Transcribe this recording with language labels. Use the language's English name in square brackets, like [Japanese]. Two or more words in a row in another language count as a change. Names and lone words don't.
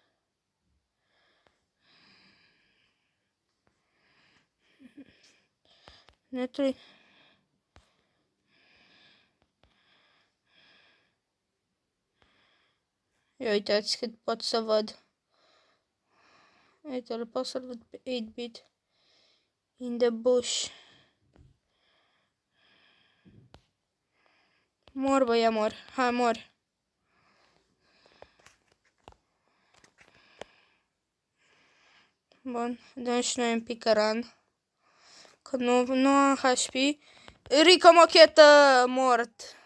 [Romanian] Netul. Ia uitați cât pot să văd. Uite-l, pot să-l văd pe 8-bit. [English] In the bush. [Romanian] Mor, băia, mor. Hai, mor. Bun, dăm și noi un picaran. Că nu am HP. Rico mochetă, mort.